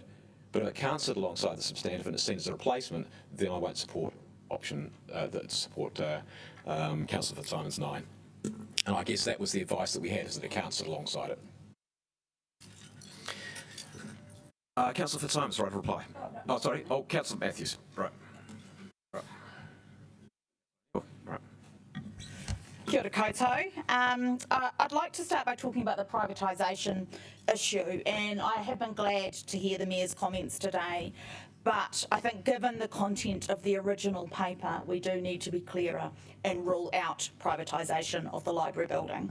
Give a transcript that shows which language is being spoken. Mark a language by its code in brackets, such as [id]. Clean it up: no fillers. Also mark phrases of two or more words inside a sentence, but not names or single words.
[en] But if it can't sit alongside the substantive and it's seen as a replacement, then I won't support option Councillor Fitzsimons 9. And I guess that was the advice that we had, is that it can't sit alongside it. Councillor Fitzsimons, right to reply. Oh, sorry. Oh, Councillor Matthews. Right. Right. Oh, right. [mi] Kia ora koutou. [en] I'd like to start by talking about the privatisation issue, and I have been glad to hear the Mayor's comments today, but I think given the content of the original paper, we do need to be clearer and rule out privatisation of the library building.